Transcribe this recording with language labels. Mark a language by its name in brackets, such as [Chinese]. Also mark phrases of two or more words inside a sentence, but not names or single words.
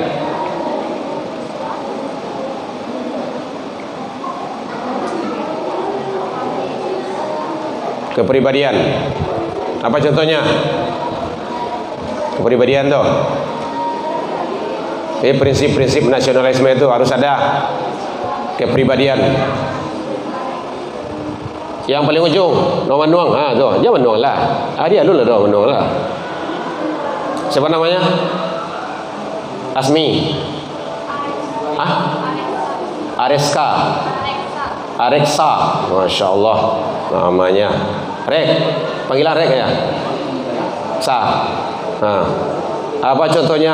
[Indonesian] Kepribadian. Apa contohnya? Kepribadian tuh. Jadi prinsip-prinsip nasionalisme itu harus ada kepribadian. Yang paling ujung, no manuang. Tuh, jangan manuang lah. Dia dulu lah, manuang lah. Siapa namanya? Asmi. Areska. Areksa. [Arabic] Masya Allah [Indonesian] namanya. Rek. Panggilan Rek ya. Sa. Apa contohnya?